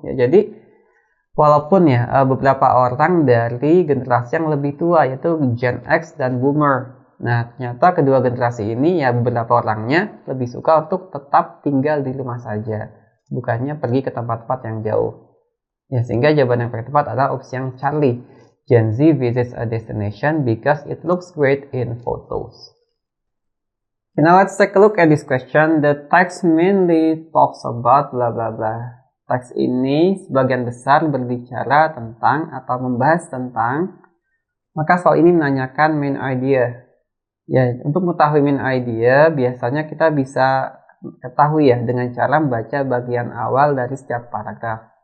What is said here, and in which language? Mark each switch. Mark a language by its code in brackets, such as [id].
[id] Ya, jadi walaupun ya beberapa orang dari generasi yang lebih tua, yaitu Gen X dan Boomer. Nah, ternyata kedua generasi ini ya beberapa orangnya lebih suka untuk tetap tinggal di rumah saja, bukannya pergi ke tempat-tempat yang jauh. Ya, sehingga jawaban yang paling tepat adalah opsi yang Charlie. [en] Gen Z visits a destination because it looks great in photos. Okay, now let's take a look at this question. The text mainly talks about blah blah blah. [id] Teks ini sebagian besar berbicara tentang atau membahas tentang, maka soal ini menanyakan main idea. Ya, untuk mengetahui main idea, biasanya kita bisa ketahui ya dengan cara membaca bagian awal dari setiap paragraf.